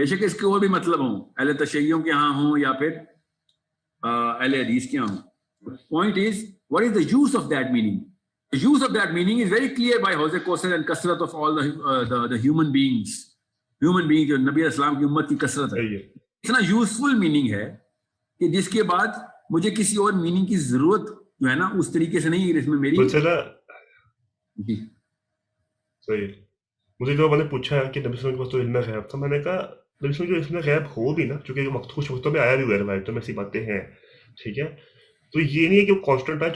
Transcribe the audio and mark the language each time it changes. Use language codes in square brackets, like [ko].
[ur] بے شک اس کے اور بھی مطلب ہوں, اہل تشیعوں کے ہاں ہوں یا پھر اہل حدیث کے ہاں ہوں. [en] Point is, what is the use of that meaning? The use of that meaning is very clear by Hawz Kausar and kasrat of all the human beings. [ur] Human beings جو نبی اسلام کی امت کی کثرت ہے, اتنا یوزفل میننگ ہے کہ جس کے بعد مجھے کسی اور میننگ کی ضرورت جو ہے نا اس طریقے سے نہیں ہے اس میں میری. جی صحیح. مجھے جو میں نے پوچھا ہے کہ نبی صلی اللہ علیہ وسلم کو علم غیب تھا, میں نے کہا نبی صلی اللہ علیہ وسلم جو علم غیب ہو بھی نا, چونکہ کچھ وقتوں میں آیا بھی ہوا ہے روایتوں میں ایسی باتیں ہیں, ٹھیک ہے, تو یہ نہیں ہے کہ وہ کانسٹنٹ ہے.